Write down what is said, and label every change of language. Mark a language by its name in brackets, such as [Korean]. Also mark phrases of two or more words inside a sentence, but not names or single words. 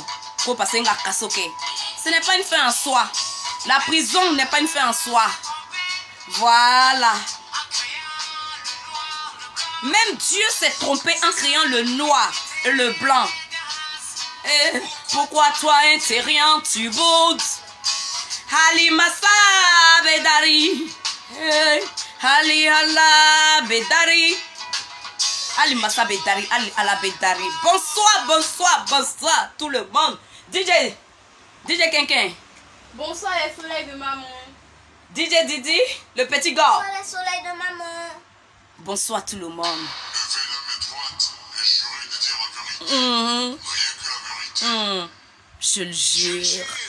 [French] Ce n'est pas une fin en soi. La prison n'est pas une fin en soi. Voilà. Même Dieu s'est trompé en créant le noir et le blanc. Et pourquoi toi, intérieur, tu boudes? Ali Massa Bedari. Ali Allah Bedari. Ali Massa Bedari. Ali Allah Bedari. Bonsoir, bonsoir, bonsoir tout le monde. DJ Kenken. Bonsoir les soleils de maman. DJ Didi, le petit gars. Bonsoir les soleils de maman. Bonsoir tout le monde. Je le jure.